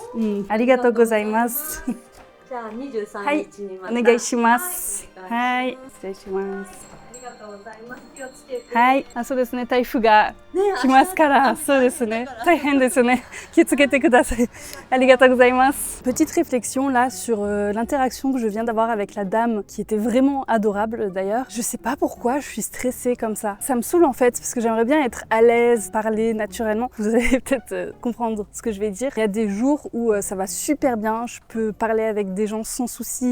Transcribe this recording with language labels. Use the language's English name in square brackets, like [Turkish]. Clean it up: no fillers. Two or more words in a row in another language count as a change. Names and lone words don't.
[Japanese] ありがとうございます。じゃあ23日にまた、お願いします。はい、失礼します。ありがとうございます。気をつけて。はい、そうですね。台風が来ますから、そうですね。大変ですね。気をつけてください。ありがとうございます。 [French] Petite réflexion là sur l'interaction que je viens d'avoir avec la dame qui était vraiment adorable d'ailleurs. Je sais pas pourquoi je suis stressée comme ça. Ça me saoule en fait parce que j'aimerais bien être à l'aise, parler naturellement. Vous allez peut-être comprendre ce que je vais dire. Il y a des jours où ça va super bien, je peux parler avec des gens sans souci.